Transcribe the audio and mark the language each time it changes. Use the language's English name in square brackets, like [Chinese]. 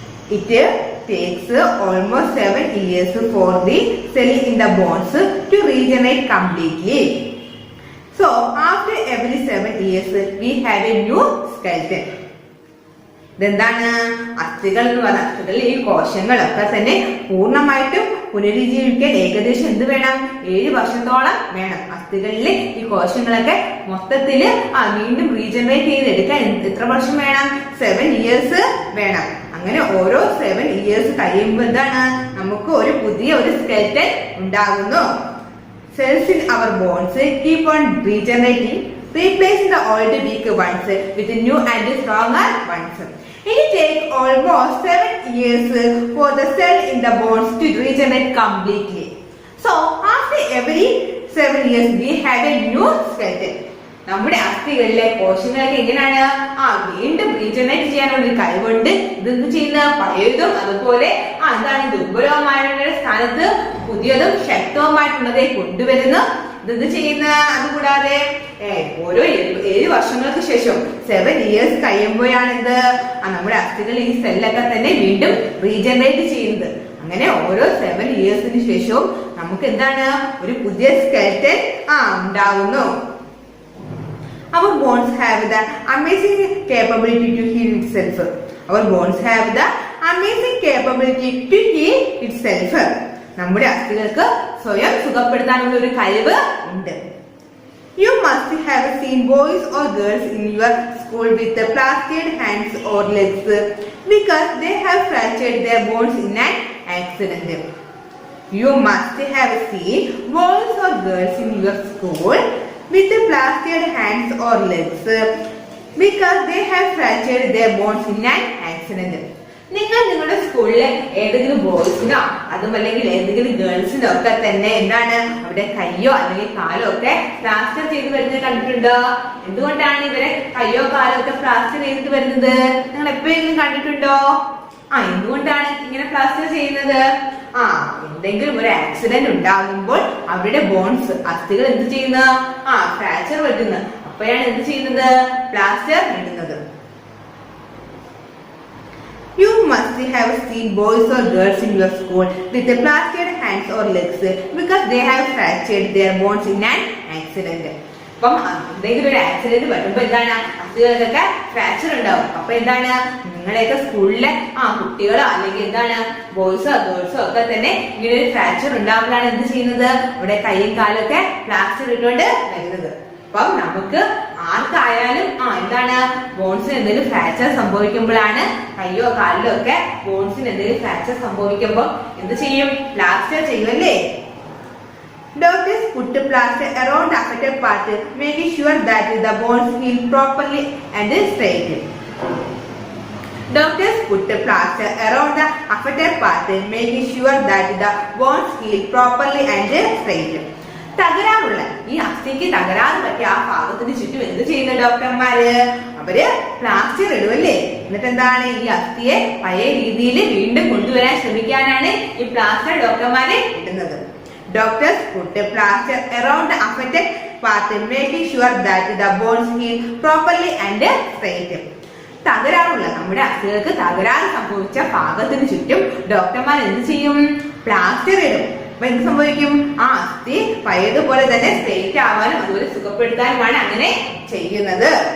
[English] It takes almost 7 years for the cell in the bones to regenerate completely. So after every 7 years we have a new skeleton. [Malayalam] ഇതെന്താണ് അസ്ഥികൾ എന്ന് പറഞ്ഞ അസ്ഥികളിൽ ഈ കോശങ്ങളൊക്കെ തന്നെ പൂർണ്ണമായിട്ടും പുനരുജ്ജീവിക്കാൻ ഏകദേശം എന്ത് വേണം 7 വർഷത്തോളം വേണം. അസ്ഥികളിൽ ഈ കോശങ്ങളൊക്കെ മൊത്തത്തില് വീണ്ടും റീജനറേറ്റ് ചെയ്തെടുക്കാൻ എത്ര വർഷം വേണം? [English] 7 years [Malayalam] വേണം. അങ്ങനെ ഓരോ 7 years കഴിയുമ്പോൾ എന്താണ് നമുക്ക് ഒരു പുതിയ ഒരു സ്കെൽറ്റൻ ഉണ്ടാകുന്നു. [English] Cells in our bones keep on regenerating, replacing the old weak ones with new and stronger ones. It takes almost 7 years for the cell in the bones to regenerate completely. So after every 7 years we have a new skeleton. [Malayalam] നമ്മുടെ അസ്ഥികളിലെ കോശങ്ങളൊക്കെ എങ്ങനെയാണ് വീണ്ടും regenerate ചെയ്യാനുള്ള ഒരു കഴിവുണ്ട്. ഇതെന്ത് ചെയ്യുന്ന പഴയതും അതുപോലെ എന്താണ് ദുർബലവുമായിട്ടുള്ള സ്ഥാനത്ത് പുതിയതും ശക്തവുമായിട്ടുള്ളതേ കൊണ്ടുവരുന്നു. ഇതെന്ത് ചെയ്യുന്ന അതുകൂടാതെ ഓരോ 7 വർഷങ്ങൾക്ക് ശേഷം [English] 7 years [Malayalam] കഴിയുമ്പോഴാണ് ഇത് നമ്മുടെ അസ്ഥികൾ ഈ സെല്ലൊക്കെ തന്നെ വീണ്ടും റീജനറേറ്റ് ചെയ്യുന്നത്. അങ്ങനെ ഓരോ [English] 7 years [Malayalam] ന് ശേഷവും നമുക്ക് എന്താണ് ഒരു പുതിയ സ്കെൽറ്റൻ ഉണ്ടാകുന്നു. [English] Our bones have the amazing capability to heal itself. Our bones have the amazing capability to heal itself. [Malayalam] നമ്മുടെ അസ്ഥികൾക്ക് സ്വയം സുഖപ്പെടുത്താനുള്ള ഒരു കഴിവ് ഉണ്ട്. [English] You must have seen boys or girls in your school with the plastered hands or legs because they have fractured their bones in an accident. You must have seen boys or girls in your school with the plastered hands or legs because they have fractured their bones in an accident. [Malayalam] നിങ്ങൾ നിങ്ങളുടെ സ്കൂളിലെ ഏതെങ്കിലും ബോയ്സിനോ അതും അല്ലെങ്കിൽ ഏതെങ്കിലും ഗേൾസിനോ ഒക്കെ തന്നെ എന്താണ് അവിടെ കയ്യോ അല്ലെങ്കിൽ കാലോ ഒക്കെ പ്ലാസ്റ്റർ ചെയ്ത് വരുന്നത് കണ്ടിട്ടുണ്ടോ? എന്തുകൊണ്ടാണ് ഇവരെ കയ്യോ കാലോ ഒക്കെ പ്ലാസ്റ്റർ ചെയ്തിട്ട് വരുന്നത്? നിങ്ങൾ എപ്പോഴെങ്കിലും കണ്ടിട്ടുണ്ടോ? എന്തുകൊണ്ടാണ് ഇങ്ങനെ പ്ലാസ്റ്റർ ചെയ്യുന്നത്? എന്തെങ്കിലും ഒരു ആക്സിഡന്റ് ഉണ്ടാകുമ്പോൾ അവരുടെ ബോൺസ് അസ്ഥികൾ എന്ത് ചെയ്യുന്ന ഫ്രാക്ചർ വരുന്നത്. അപ്പോഴാണ് എന്ത് ചെയ്യുന്നത്? പ്ലാസ്റ്റർ ഇടുന്നത്. [English] You must have seen boys or girls in your school with the plastered hands or legs because they have fractured their bones in an accident. [Malayalam] അപ്പം എന്തെങ്കിലും ഒരു ആക്സിഡന്റ് വരുമ്പോ എന്താണ് അസ്ഥികൾക്കൊക്കെ ഫ്രാക്ചർ ഉണ്ടാവും. അപ്പൊ എന്താണ് നിങ്ങളെയൊക്കെ സ്കൂളിലെ കുട്ടികളോ അല്ലെങ്കിൽ എന്താണ് ബോയ്സോ ഗേൾസോ ഒക്കെ തന്നെ ഇങ്ങനെ ഒരു ഫ്രാക്ചർ ഉണ്ടാകുമ്പോഴാണ് എന്ത് ചെയ്യുന്നത്? ഇവിടെ കൈയും കാലും ഒക്കെ പ്ലാസ്റ്റർ ഇട്ടുകൊണ്ട് വരുന്നത്. അപ്പം നമുക്ക് ആർക്കായാലും എന്താണ് ബോൺസിന് എന്തെങ്കിലും ഫ്രാക്ചർ സംഭവിക്കുമ്പോഴാണ് കയ്യോ കാലിലോ ഒക്കെ ബോൺസിന് എന്തെങ്കിലും ഫ്രാക്ചർ സംഭവിക്കുമ്പോൾ എന്ത് ചെയ്യും? Plaster ചെയ്യുമല്ലേ? [English] Doctors put plaster around the affected part, making sure that the bones heal properly and straight. Doctors put plaster around the affected part, making sure that the bones heal properly and straight. [Malayalam] തകരാറുള്ള ഈ അസ്ഥിക്ക് തകരാറ് പറ്റിയ ആ ഭാഗത്തിന് ചുറ്റും എന്ത് ചെയ്യുന്ന ഡോക്ടർമാര്? അവര് പ്ലാസ്റ്റർ ഇടുമല്ലേ? എന്നിട്ട് എന്താണ് ഈ അസ്ഥിയെ പഴയ രീതിയിൽ വീണ്ടും കൊണ്ടുവരാൻ ശ്രമിക്കാനാണ് ഈ പ്ലാസ്റ്റർ ഡോക്ടർമാരെ ഇടുന്നത്. [English] Doctors put a plaster around the affected part, making sure that the bones heal properly and straight. [Malayalam] തകരാറുള്ള നമ്മുടെ അസ്ഥികൾക്ക് തകരാറ് സംഭവിച്ച ഭാഗത്തിന് ചുറ്റും ഡോക്ടർമാർ എന്ത് ചെയ്യും? പ്ലാസ്റ്റർ ഇടും. അപ്പൊ എന്ത് സംഭവിക്കും? അസ്ഥി പഴയതുപോലെ തന്നെ സ്ട്രെയിറ്റ് ആവാനും അതുപോലെ സുഖപ്പെടുത്താനുമാണ് അങ്ങനെ ചെയ്യുന്നത്.